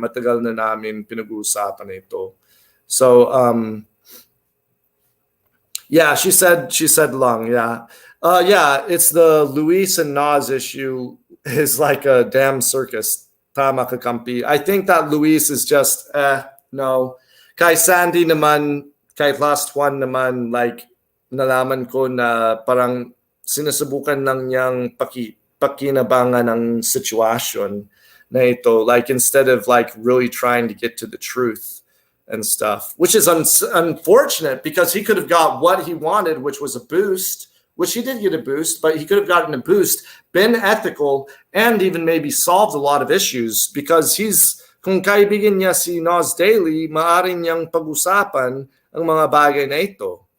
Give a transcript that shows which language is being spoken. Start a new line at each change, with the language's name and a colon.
Filipino: Matagal na namin pinagusapan ito.
English: So, yeah, she said
Filipino: lang, yeah.
English: Yeah, it's the Luis and Nas issue is like a damn circus.
Filipino: Tama Kakampi.
English: I think that Luis is just, no.
Filipino: Kay Sandy naman, kay Lost Juan naman, like, nalaman ko na parang sinasubukan lang niyang pakinabangan ng situwasyon na ito.
English: Like, instead of like really trying to get to the truth and stuff, which is unfortunate because he could have got what he wanted, which was a boost, which he did get a boost, but he could have gotten a boost, been ethical, and even maybe solved a lot of issues because
Filipino: kung kaibigan niya si Nas Daily, maaring niyang pag-usapan ang mga bagay na ito.